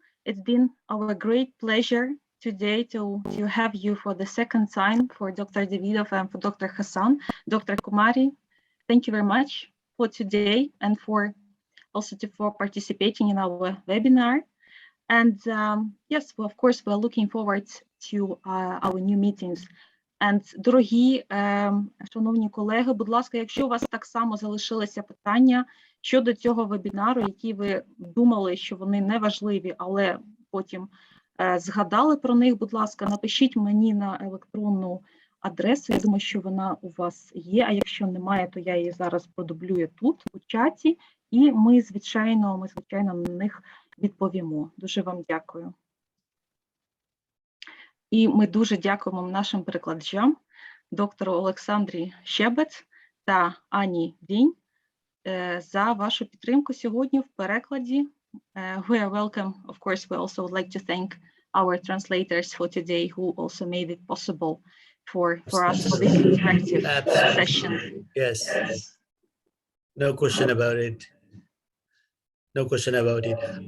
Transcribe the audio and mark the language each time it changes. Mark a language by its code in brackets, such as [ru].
[en] It's been our great pleasure today to have you for the second time, for Dr. Davydov and for Dr. Hasan. Dr. Kumari, thank you very much for today and for participating in our webinar. And yes, well, of course, we're looking forward to our new meetings. [uk] And, дорогі, шановні колеги, будь ласка, якщо у вас так само залишилися питання щодо цього вебінару, які ви думали, що вони не важливі, але потім згадали про них, будь ласка, напишіть мені на електронну адресу, я думаю, що вона у вас є, а якщо немає, то я її зараз продублюю тут, у чаті, і ми, звичайно, на них відповімо. Дуже вам дякую. І ми дуже дякуємо нашим перекладачам, доктору Олександрі Щебець та Ані Дінь, за вашу підтримку сьогодні в перекладі. [en] We are welcome. Of course, we also would like to thank our translators for today who also made it possible for us for this interactive session. Yes. No question about it. No question about it.